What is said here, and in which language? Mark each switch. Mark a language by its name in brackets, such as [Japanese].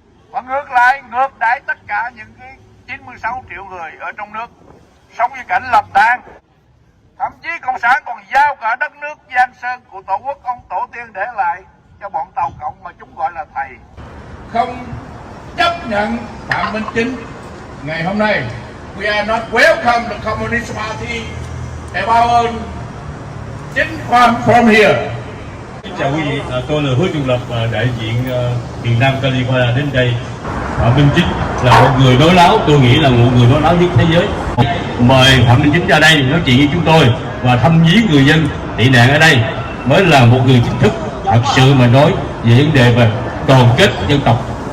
[Vietnamese] Và ngược lại, ngược đãi tất cả những cái 96 triệu người ở trong nước sống với cảnh lập tàn. Thậm chí Cộng sản còn giao cả đất nước Giang Sơn của Tổ quốc ông tổ tiên để lại cho bọn Tàu Cộng mà chúng gọi là thầy. Không chấp nhận Phạm Minh Chính ngày hôm nay. [English] We are not welcome the Communist Party about chính from here. [Vietnamese] Chào quý vị, tôi là Hứa Trung Lập, đại diện miền Nam California đến đây. Phạm Minh Chính là một người nói láo, tôi nghĩ là một người nói láo nhất thế giới. Mời Phạm Minh Chính ra đây nói chuyện với chúng tôi và thăm viếng người dân tị nạn ở đây mới là một người chính thức thật sự mà nói về vấn đề về đoàn kết dân tộc.